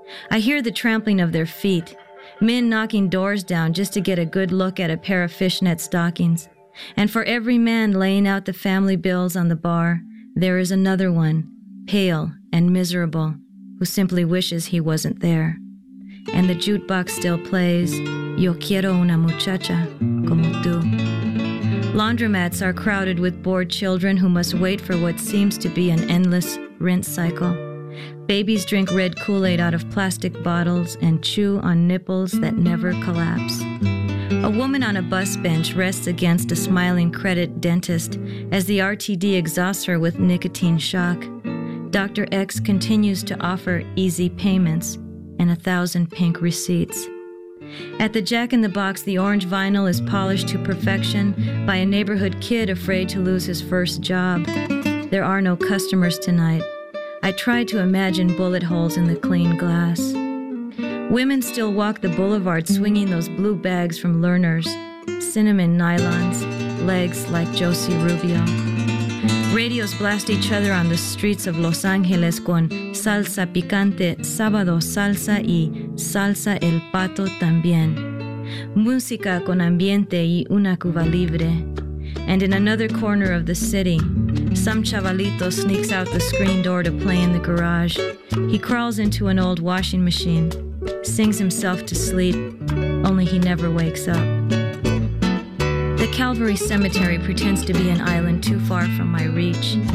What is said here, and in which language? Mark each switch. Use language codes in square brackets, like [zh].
[en] I hear the trampling of their feet, men knocking doors down just to get a good look at a pair of fishnet stockings. And for every man laying out the family bills on the bar, there is another one, pale and miserable, who simply wishes he wasn't there. And the jukebox still plays, [es] Yo quiero una muchacha como tú. [en] Laundromats are crowded with bored children who must wait for what seems to be an endless rinse cycle. Babies drink red Kool-Aid out of plastic bottles and chew on nipples that never collapse. A woman on a bus bench rests against a smiling credit dentist as the RTD exhausts her with nicotine shock. Dr. X continues to offer easy payments and 1,000 pink receipts. At the Jack in the Box, the orange vinyl is polished to perfection by a neighborhood kid afraid to lose his first job. There are no customers tonight. I try to imagine bullet holes in the clean glass. Women still walk the boulevard swinging those blue bags from Lerner's, cinnamon nylons, legs like Josie Rubio. Radios blast each other on the streets of Los Angeles [es] con salsa picante, sábado salsa y salsa el pato también. Música con ambiente y una cuba libre. [en] And in another corner of the city, some chavalito sneaks out the screen door to play in the garage. He crawls into an old washing machine, sings himself to sleep, only he never wakes up. The Calvary Cemetery pretends to be an island too far from my reach.